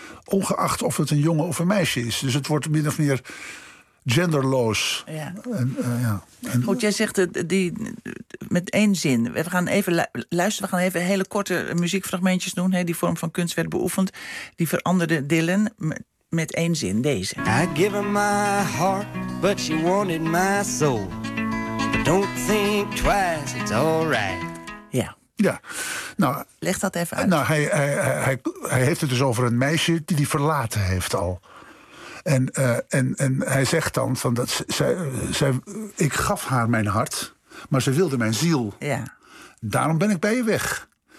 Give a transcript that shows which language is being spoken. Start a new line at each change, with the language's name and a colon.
Dutch: Ongeacht of het een jongen of een meisje is. Dus het wordt min of meer genderloos. Ja. Goed, jij zegt met één zin. We gaan even luisteren. We gaan even hele korte muziekfragmentjes doen. Hè. Die vorm van kunst werd beoefend. Die veranderde Dylan. Met één zin, deze.
English: I give her my heart, but she wanted my soul. But don't think twice, it's all right.
Dutch: Ja. Ja. Nou, leg dat even uit. Nou, hij heeft het dus over een meisje die hij verlaten heeft al. En hij zegt dan, van dat ik gaf haar mijn hart, maar ze wilde mijn ziel. Ja. Daarom ben ik bij je weg.